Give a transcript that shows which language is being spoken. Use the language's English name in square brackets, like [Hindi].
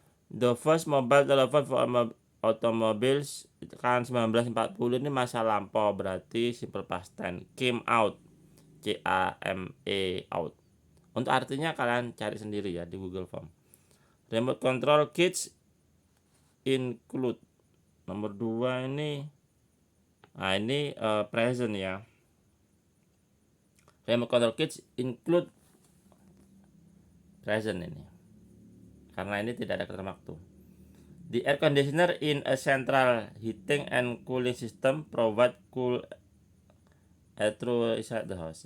[English] The first mobile telephone for automobiles [Indonesian] kan 1940 ini masa lampau, berarti [English] simple past tense. Came out, [Indonesian] C-A-M-E, out. Untuk artinya kalian cari sendiri ya di Google Form. [English] Remote control kits include. [Indonesian] Nomor 2 ini, nah ini present ya. [English] Remote control kits include [Indonesian] present ini, karena ini tidak ada kata waktu. [English] The air conditioner in a central heating and cooling system provide cool air through inside the house.